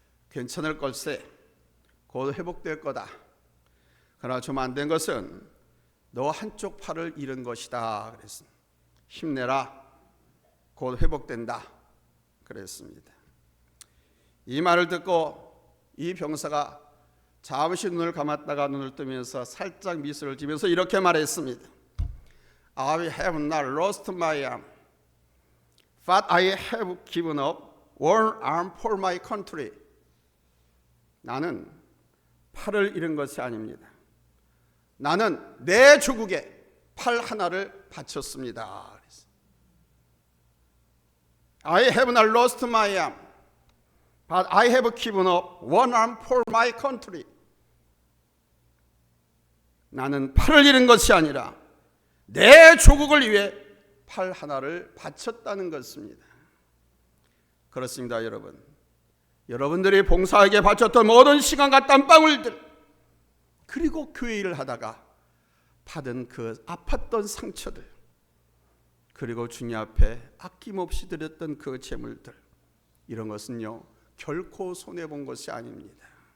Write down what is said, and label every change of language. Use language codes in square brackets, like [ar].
[ko] 괜찮을 걸세, 곧 회복될 거다. 그러나 좀 안 된 것은 너 한쪽 팔을 잃은 것이다. 그랬습니다. 힘내라, 곧 회복된다. 그랬습니다. 이 말을 듣고 이 병사가 잠시 눈을 감았다가 눈을 뜨면서 살짝 미소를 지면서 이렇게 말했습니다. [en] I have not lost my arm, but I have given up one arm for my country. [ko] 나는 팔을 잃은 것이 아닙니다. 나는 내 조국에 팔 하나를 바쳤습니다. [en] I have not lost my arm, but I have given up one arm for my country. [ko] 나는 팔을 잃은 것이 아니라 내 조국을 위해 팔 하나를 바쳤다는 것입니다. 그렇습니다, 여러분. 여러분들이 봉사에게 바쳤던 모든 시간과 땀방울들, 그리고 교회 일을 하다가 받은 그 아팠던 상처들, 그리고 주님 앞에 아낌없이 드렸던 그 재물들, 이런 것은요 결코 손해본 것이 아닙니다.